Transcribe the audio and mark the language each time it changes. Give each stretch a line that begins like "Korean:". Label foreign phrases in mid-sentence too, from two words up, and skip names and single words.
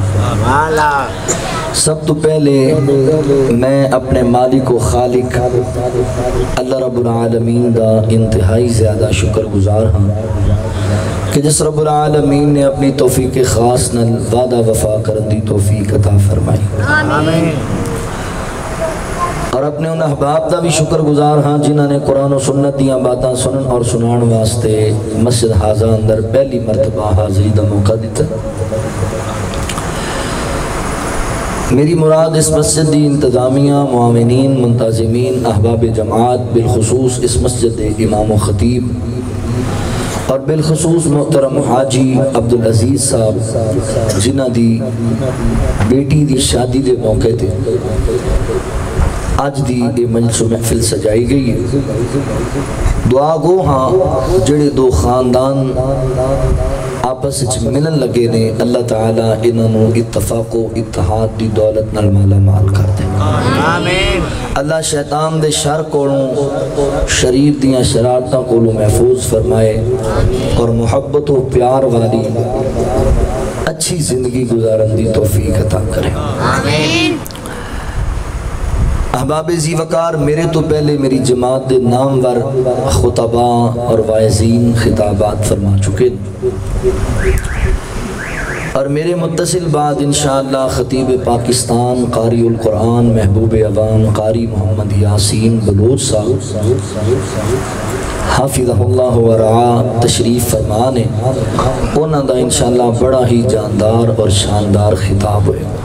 Punjabi: سب تو پہلے میں اپنے مالک و خالق
Arabic: اللہ رب العالمین
Punjabi: دا انتہائی زیادہ شکر گزار ہاں کہ جس
Arabic: رب العالمین
Punjabi: نے اپنی توفیق خاص نل وعدہ وفا کرن دی توفیق عطا فرمائی اور اپنے ان احباب دا بھی شکر گزار ہاں جنہاں نے قرآن و سنت دیاں باتاں سنن اور سنان واسطے مسجد حاضر اندر پہلی مرتبہ حاضری دا موقع دیتا میری مراد اس مسجد دی انتظامیہ معاونین منتظمین احباب جماعت بالخصوص اس مسجد امام و خطیب اور بالخصوص محترم حاجی عبدالعزیز صاحب جنہ دی بیٹی دی شادی دے موقع تھے آج دی یہ مجلس و محفل سجائی گئی ہے دعا گو ہاں جڑے دو خاندان آپس ملن لگے نے اللہ تعالیٰ انہوں اتفاق و اتحاد دی دولت نال مالا مال کر دے اللہ شیطان دے شر کولوں شریر دیاں شرارتاں کولوں محفوظ فرمائے اور محبت و پیار والی اچھی زندگی گزارن دی توفیق عطا کرے احباب ذی وقار میرے تو پہلے میری جماعت دے نامور خطباء اور واعظین خطابات فرما چکے اور میرے متصل بعد
Arabic: انشاءاللہ
Punjabi: خطیب پاکستان قاری القرآن محبوب عوام قاری محمد یاسین بلوچ صاحب
Arabic: حافظہ اللہ ورعا
Punjabi: تشریف فرمانے انہاں دا
Arabic: انشاءاللہ
Punjabi: بڑا ہی جاندار اور شاندار خطاب ہوئے